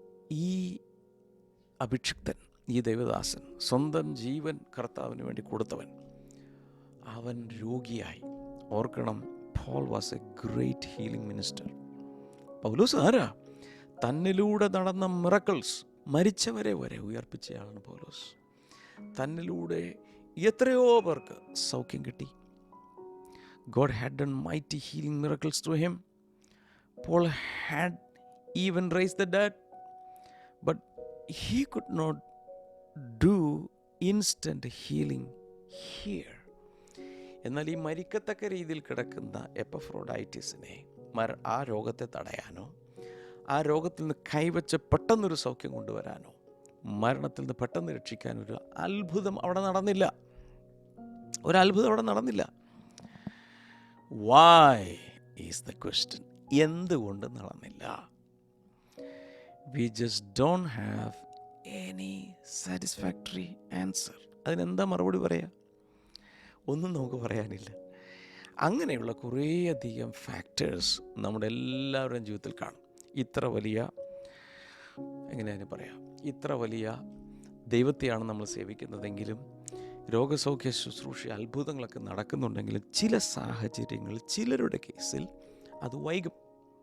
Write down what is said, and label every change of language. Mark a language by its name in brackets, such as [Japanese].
[Malayalam] ഈ അഭിഷിക്തൻ, ഈ ദൈവദാസൻ, സ്വന്തം ജീവൻ കർത്താവിന് വേണ്ടി കൊടുത്തവൻ, അവൻ രോഗിയായി. ഓർക്കണം, [English] Paul was a great healing minister. [Malayalam] പൗലോസ് ആരാ? തന്നിലൂടെ നടന്ന മിറക്കിൾസ്, മരിച്ചവരെ വരെ ഉയർപ്പിച്ചയാളാണ് പൗലോസ്. തന്നിലൂടെ എത്രയോ പേർക്ക് സൗഖ്യം കിട്ടി. [English] God had done mighty healing miracles through him. Paul had even raised the dead, but he could not do instant healing here. [Malayalam] എന്നാൽ ഈ മരിക്കത്തക്ക രീതിയിൽ കിടക്കുന്ന എപ്പഫ്രോഡൈറ്റിസിനെ ആ രോഗത്തെ തടയാനോ, ആ രോഗത്തിൽ നിന്ന് കൈവച്ച് പെട്ടെന്നൊരു സൗഖ്യം കൊണ്ടുവരാനോ, മരണത്തിൽ നിന്ന് പെട്ടെന്ന് രക്ഷിക്കാനോ ഒരു അത്ഭുതം അവിടെ നടന്നില്ല. ഒരത്ഭുതം അവിടെ നടന്നില്ല. [English] Why is the question? [Malayalam] എന്തുകൊണ്ട് നടന്നില്ല? [English] We just don't have any satisfactory answer. [Malayalam] അതിനെന്താ മറുപടി പറയാ? ഒന്നും നമുക്ക് പറയാനില്ല. അങ്ങനെയുള്ള കുറേയധികം ഫാക്ടേഴ്സ് നമ്മുടെ എല്ലാവരുടെയും ജീവിതത്തിൽ കാണും. ഇത്ര വലിയ, എങ്ങനെയാണ് പറയാം, ഇത്ര വലിയ ദൈവത്തെയാണ് നമ്മൾ സേവിക്കുന്നതെങ്കിലും, രോഗസൗഖ്യ ശുശ്രൂഷ അത്ഭുതങ്ങളൊക്കെ നടക്കുന്നുണ്ടെങ്കിലും ചില സാഹചര്യങ്ങൾ, ചിലരുടെ കേസിൽ അത് വൈകും.